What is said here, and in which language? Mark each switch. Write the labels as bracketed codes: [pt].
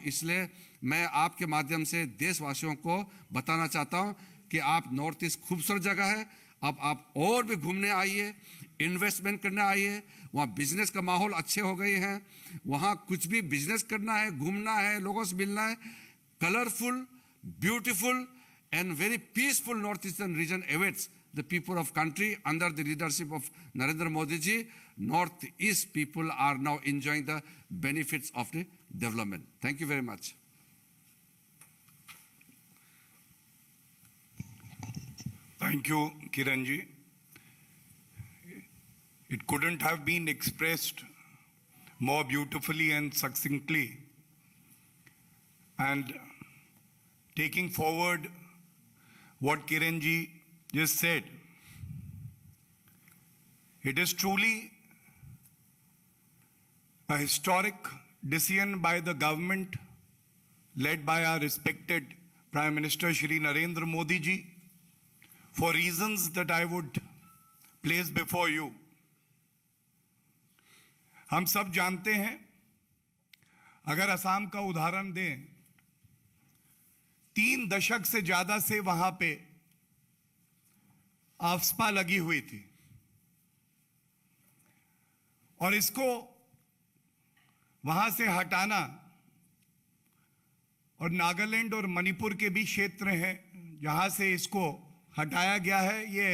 [hi] इसलिए मैं आपके माध्यम से देशवासियों को बताना चाहता हूं कि आप नॉर्थ ईस्ट खूबसूरत जगह है, अब आप और भी घूमने आइए, इन्वेस्टमेंट करने आइए। वहाँ बिजनेस का माहौल अच्छे हो गए हैं, वहाँ कुछ भी बिजनेस करना है, घूमना है, लोगों से मिलना है। [en] Colourful, beautiful and very peaceful northeastern region awaits the people of country under the leadership of Narendra Modi ji. Northeast people are now enjoying the benefits of the development. Thank you very much. Thank you, Kiran ji. It couldn't have been expressed more beautifully and succinctly. And taking forward what Kiran ji just said, it is truly a historic decision by the government led by our respected Prime Minister Shri Narendra Modi ji for reasons that I would place before you. [hi] हम सब जानते हैं, अगर असम का उदाहरण दें, 3 दशक से ज्यादा से वहां पे आफ्स्पा लगी हुई थी और इसको वहां से हटाना, और नागालैंड और मणिपुर के भी क्षेत्र हैं जहां से इसको हटाया गया है।